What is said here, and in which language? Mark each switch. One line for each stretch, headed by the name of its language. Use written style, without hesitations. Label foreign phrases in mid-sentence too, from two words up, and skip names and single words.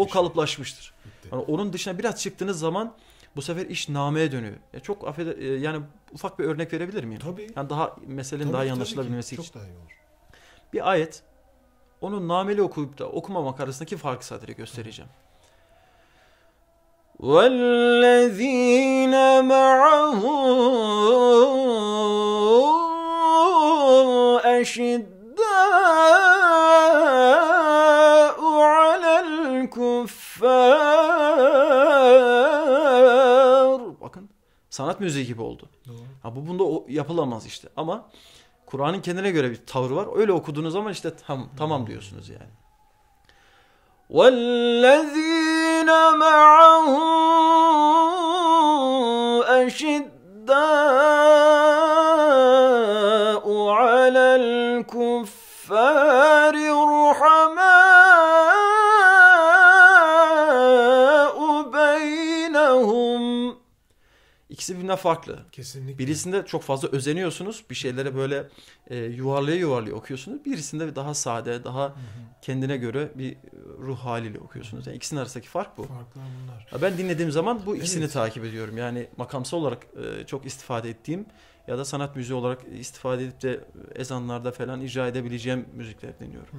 Turkish: O kalıplaşmıştır. Yani onun dışına biraz çıktığınız zaman bu sefer iş nameye dönüyor. Yani ufak bir örnek verebilir miyim? Tabii. Yani daha meselenin daha iyi anlaşılabilmesi için. Çok daha iyi olur. Bir ayet, onu nameli okuyup da okumamak arasındaki farkı sadece göstereceğim.
Arabic: وَالَّذ۪ينَ مَعَهُ أَشِدَّاءُ عَلَى الْكُفَّارِ.
Turkish: Bakın, sanat müziği gibi oldu. Doğru. Bunda yapılamaz işte. Ama Kur'an'ın kendine göre bir tavrı var. Öyle okuduğunuz zaman işte tamam diyorsunuz yani.
Arabic: وَالَّذ۪ينَ مَعَهُ أَشِدَّاءُ عَلَى الْكُفَّارِ رُحَمَاءُ بَيْنَهُمْ.
Turkish: İkisi birbirinden farklı. Kesinlikle. Birisinde çok fazla özeniyorsunuz. Bir şeylere böyle yuvarlaya okuyorsunuz. Birisinde daha sade, daha kendine göre bir ruh haliyle okuyorsunuz. Yani ikisinin arasındaki fark bu. Farklar bunlar. Ben dinlediğim zaman bu ikisini takip ediyorum. Yani makamsal olarak çok istifade ettiğim ya da sanat müziği olarak istifade edip de ezanlarda falan icra edebileceğim müzikler dinliyorum.